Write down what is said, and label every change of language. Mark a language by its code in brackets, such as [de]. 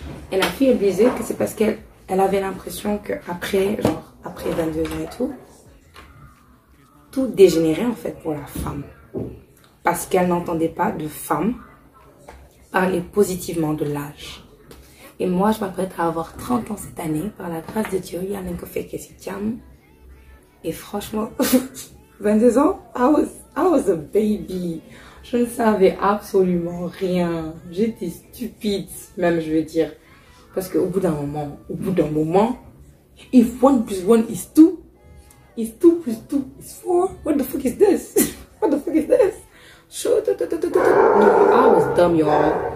[fr] Et la fille, elle disait que c'est parce qu'elle avait l'impression qu'après, genre, après 22 ans et tout dégénérait en fait pour la femme. Parce qu'elle n'entendait pas de femme parler positivement de l'âge. Et moi, je m'apprête à avoir 30 ans cette année, par la grâce de Dieu. Il y a un fait que c'est tiam. Et franchement, 22 ans, [en] I was a baby. [fr] Je ne savais absolument rien. J'étais stupide, même je veux dire. Parce qu'au bout d'un moment, [en] if 1 + 1 is 2, is 2 + 2 is 4. What the fuck is this? What the fuck is this? No, I was dumb, y'all.